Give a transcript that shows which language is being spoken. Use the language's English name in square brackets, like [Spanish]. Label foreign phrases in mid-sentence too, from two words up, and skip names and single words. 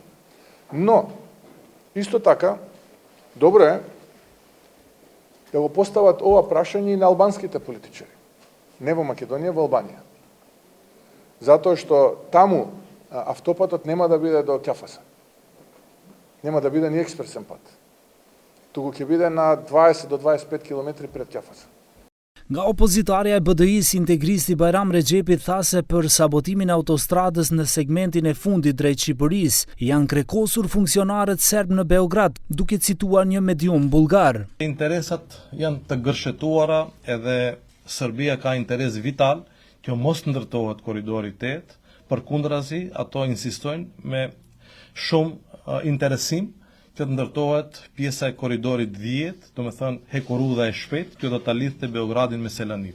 [Macedonian] Но, исто така, добро е да го постават ова прашање и на албанските политичари. Не во Македонија, во Албанија. Затоа што таму автопатот нема да биде до Ќафаса. Нема да биде ни експресен пат. Туку ќе биде на 20 до 25 километри пред Ќафаса. [Albanian] Nga opozitarja e BDI-s integristi Bajram Rexhepi tha se për sabotimin e autostradës në segmentin e fundit drejt Shqipërisë janë krekosur funksionarët serb në Beograd, duke cituar një medium bullgar. Interesat janë të gërshetuara edhe Serbia ka interes vital që mos ndërtohet korridori 8, përkundrazi ato insistojnë me shumë interesim që të ndërtohet pjesa e korridorit 10, do me thënë hekurudha e shpejt, që do ta lidhte Beogradin me Selaniku.